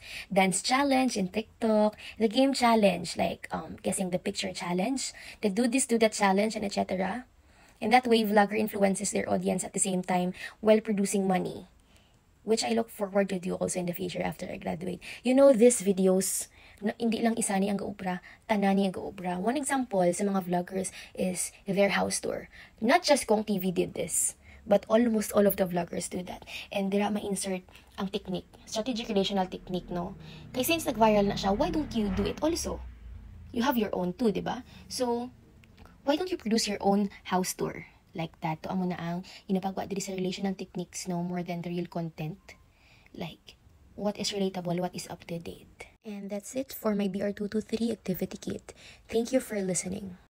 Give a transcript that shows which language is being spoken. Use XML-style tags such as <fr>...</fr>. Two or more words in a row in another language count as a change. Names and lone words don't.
<en>Dance challenge in TikTok, the game challenge, like guessing the picture challenge, the do this, do that challenge, and etc. In that way, vlogger influences their audience at the same time while producing money, which I look forward to do also in the future after I graduate. You know, these videos,</en> <hil>hindi lang isa ni ang gaobra, tanani ang gaobra.</hil> <en>One example</en> <hil>sa mga</hil> <en>vloggers is their house tour. Not just Kong TV did this, but almost all of the vloggers do that.</en> <hil>And dira ma-insert ang technique,</hil> <en>strategic relational technique,</en> <hil>no? Kaya since nag-viral na siya,</hil> <en>why don't you do it also? You have your own too, di ba? So, why don't you produce your own house tour? Like that,</en> <hil>to amo na ang inapagwa diri sa</hil> <en>relational techniques,</en> <hil>no?</hil> <en>More than the real content. Like, what is relatable, what is up to date. And that's it for my BR223 activity kit. Thank you for listening.</en>